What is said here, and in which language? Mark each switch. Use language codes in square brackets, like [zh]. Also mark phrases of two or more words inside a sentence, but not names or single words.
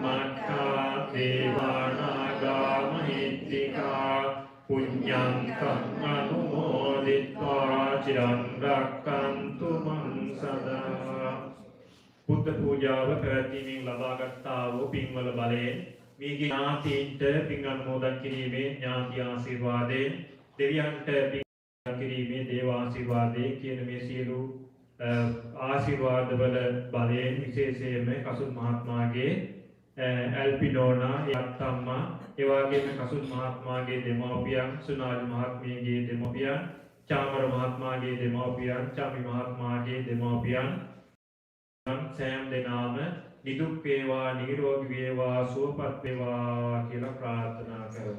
[pi] Matha Devanaga Mahitika Punyantang Anumoditva Chiran Rakkantu Mang Sada [si] බුද්ධ පූජාව පැවැත්වීමෙන් ලබාගත්තා වූ පින්වල බලයෙන් මේගේ ඥාතීන්ට පින් අනුමෝදන් කිරීමේ ඥාති ආශිර්වාදයෙන් දෙවියන්ට පින් කිරීමේ දේව ආශිර්වාදයෙන් කියන මේ සියලු ආශිර්වාදවල බලයෙන් විශේෂයෙන්ම කසුන් මහත්මයාගේ ඇල්පිනෝනා යත්තම්මා ඒ වගේම කසුන් මහත්මයාගේ දෙමව්පියන් සුනාලි මහත්මියගේ දෙමව්පියන් චාමර මහත්මයාගේ දෙමව්පියන් චාමි මහත්මයාගේ දෙමව්පියන් සෑම දෙනාම නිදුක් වේවා නිරෝගී වේවා සුවපත් වේවා කියලා ප්‍රාර්ථනා කරමු.